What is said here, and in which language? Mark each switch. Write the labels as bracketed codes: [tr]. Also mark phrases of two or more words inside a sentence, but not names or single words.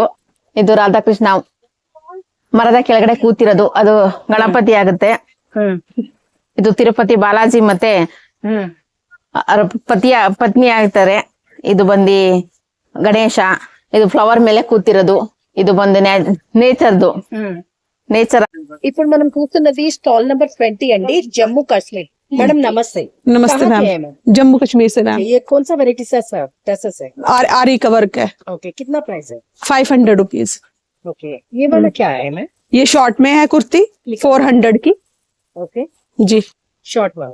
[kn] ಇದು ರಾಧಾಕೃಷ್ಣ ಮರದ ಕೆಳಗಡೆ ಕೂತಿರೋದು, ಅದು ಗಣಪತಿ ಆಗುತ್ತೆ. ಇದು ತಿರುಪತಿ ಬಾಲಾಜಿ ಮತ್ತೆ ಪತ್ನಿ ಆಗ್ತಾರೆ. ಇದು ಬಂದು ಗಣೇಶ. ಇದು ಫ್ಲವರ್ ಮೇಲೆ ಕೂತಿರೋದು. ಇದು ಬಂದು ನೇಚರ್ದು. [te] నేచర్. ఇప్పుడు మనం కూర్చున్నది స్టాల్ నెంబర్ 20 అండి, జమ్మూ కాశ్మీర్. [hi] मैडम नमस्ते. नमस्ते मैम, जम्मू कश्मीर से मैम। ये कौन सा वेराइटी सा ड्रेसेस है? आरी का वर्क है। ओके, कितना प्राइस है? 500 रुपीज। ओके, ये वाला क्या है मैम? ये शॉर्ट में है कुर्ती, 400 की। ओके जी, शॉर्ट वाला।